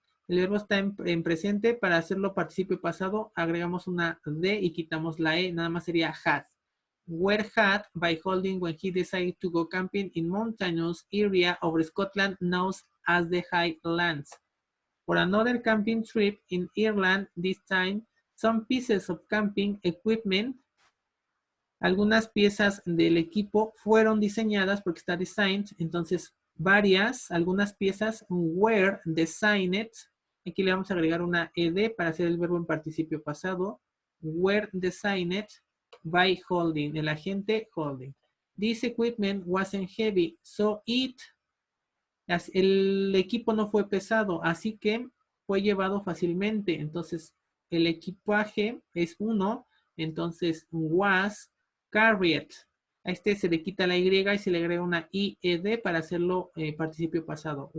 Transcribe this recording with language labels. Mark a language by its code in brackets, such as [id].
[es] El verbo está en presente. Para hacerlo participio pasado, agregamos una D y quitamos la E. Nada más sería had. [en] Were had by Holding when he decided to go camping in mountainous area of Scotland known as the Highlands. For another camping trip in Ireland, this time, some pieces of camping equipment, [es] algunas piezas del equipo fueron diseñadas porque está [en] designed, [es] entonces algunas piezas [en] were designed. [es] Aquí le vamos a agregar una ed para hacer el verbo en participio pasado. [en] Were designed by Holding, [es] el agente Holding. [en] This equipment wasn't heavy, so [es] el equipo no fue pesado, así que fue llevado fácilmente. Entonces, el equipaje es 1, entonces was carried. A este se le quita la Y y se le agrega una IED para hacerlo participio pasado.